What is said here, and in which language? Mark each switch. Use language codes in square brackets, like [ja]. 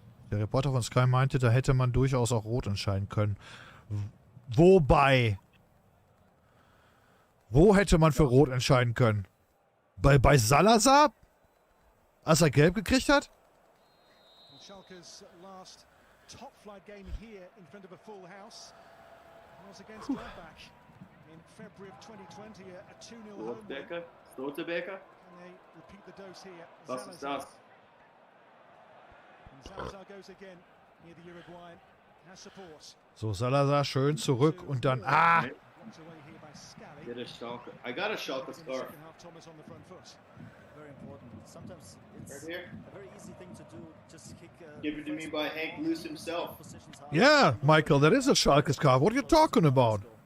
[de] Der Reporter von Sky meinte, da hätte man durchaus auch rot entscheiden können. Wobei? Wo hätte man für rot entscheiden können? Bei Salazar? Als er gelb gekriegt hat? [en] Schalke's last top-flight game here in front of a full house was against Gladbach in February of 2020, a 2-0 home win. Slotterbeker. And they repeat the dose here. [de] Was ist das? [en] And Salazar goes again near the Uruguayan. Has support. [de] So, Salazar schön zurück und dann... [en] Blocked away here by Scally. Get a Schalke. I got a Schalke scarf. Second half, Thomas on the front foot. Very important. Sometimes it's Right here. a very easy thing to do. Just kick. Given to me by Hank Loose himself. Yeah, Michael, that is a Schalke scarf. What are you talking about?